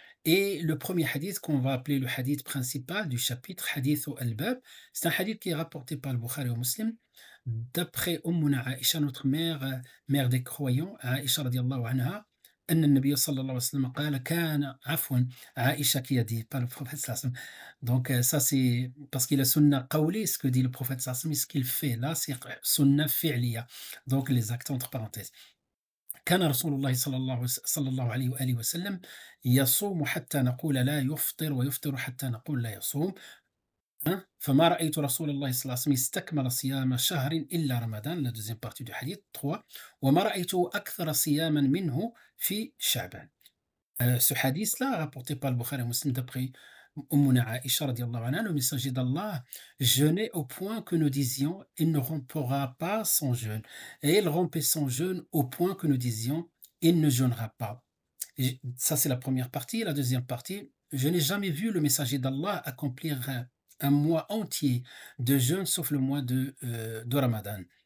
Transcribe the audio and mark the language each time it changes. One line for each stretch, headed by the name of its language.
French: Et le premier hadith qu'on va appeler le hadith principal du chapitre, hadith al-Bab, c'est un hadith qui est rapporté par le Bukhari et Muslim, d'après Ummuna Aisha, notre mère, mère des croyants, Aisha radiallahu anha,
Arabic: أن النبي صلى الله عليه وسلم قال كان عفوا عائشة
French: qui a dit par le prophète sallallahu alayhi wa sallam. Donc ça c'est parce qu'il a sunna qawli, ce que dit le prophète sallallahu alayhi wa sallam, ce qu'il fait là c'est sunna fi'liya, donc les actes entre parenthèses.
Arabic: كان رسول الله صلى الله عليه وآله وسلم يصوم حتى نقول لا يفطر ويفطر حتى نقول لا يصوم. فما رأيت رسول الله صلى الله عليه وسلم استكمل صيام شهر إلا رمضان.
French: La deuxième partie du hadith 3.
Arabic: وما رأيته أكثر صياما منه في شعبان.
French: Ce hadith-là, rapporté par le Bukhari et Muslim d'après Ummuna Aisha radiallahu anha, le messager d'Allah jeûnait au point que nous disions il ne rompra pas son jeûne. Et il rompait son jeûne au point que nous disions il ne jeûnera pas. Et ça, c'est la première partie. La deuxième partie, je n'ai jamais vu le messager d'Allah accomplir un mois entier de jeûne sauf le mois de Ramadan.